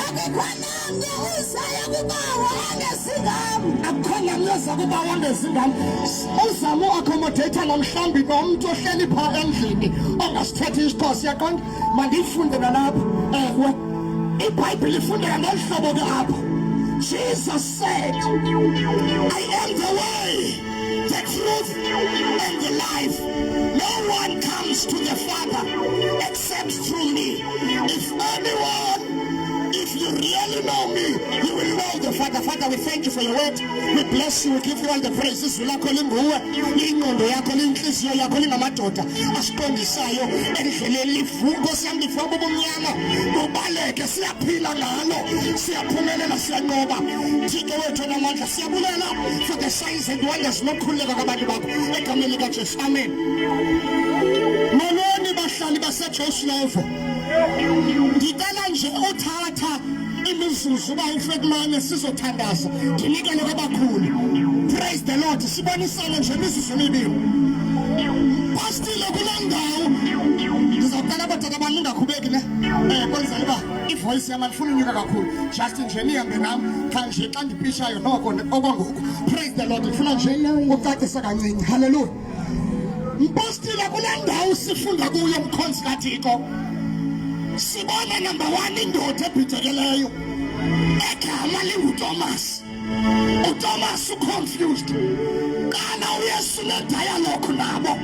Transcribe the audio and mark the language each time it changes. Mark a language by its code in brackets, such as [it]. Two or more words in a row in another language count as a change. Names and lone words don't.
[xh] Akukho namnye uzayo kubawo engezingam. Akukho namnye oza kubawo engezingam. Uzama uaccommodator namhlawumbi nomntu ohleli phaa endlini ongasithetha isiXhosa yaqonda. Mandiyifunde nalapha. Ewe iBhayibhile ifundeka ngolu hlobo ke apha. [en] Jesus said, I am the way, the truth, and the life. No one comes to the Father except through me. If you really know me, you will know the Father. Father, we thank you for your word. We bless you. We give you all the praises. [xh] Ulakho linguwe. Ingqondo yakho linhliziyo yakho lingamadoda asiqondisayo endleleni livuko siyam livuko bomnyama ubaleke siyaphila ngalo siyaphumelela siyanqoba. Thixo wethu namandla siyabulela [en] for the signs and wonders [xh] nokukhuleka kwabantu bakho egameni likaJesu. Amen. Molweni bahlali baseJoshua. Ngicela nje uthatha imizuzu ba uFetmani sizothandaza ndinikele kwabakhulu. [en] Praise the Lord. [xh] Sibonisana nje imizuzu emibili. Pastile kule ndawo ngicela kodwa ke bangingakhubeki ne kwenzela uba ivoice yami andifuna unyuka kakhulu just nje nihambe nami kanje xa ndipishayo noko okwangoku. [en] Praise the Lord. [xh] Ndifuna nje ucacisa kancinci. [en] Hallelujah. [xh] Mpostile kule ndawo sifunda kuyo mkhonzi kaThixo sibona number 1 indoda ebhidekeleyo egama linguThomas. uThomas uconfused kana uYesu ne-dialogue nabo.